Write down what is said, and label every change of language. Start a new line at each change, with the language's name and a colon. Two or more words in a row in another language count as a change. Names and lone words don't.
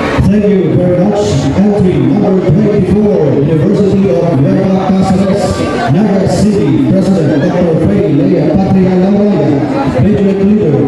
English: Thank you very much. Entry number 24, University of Nueva Cáceres, Naga City, President Dr. Frey Lea Patria Lauraya, Majorette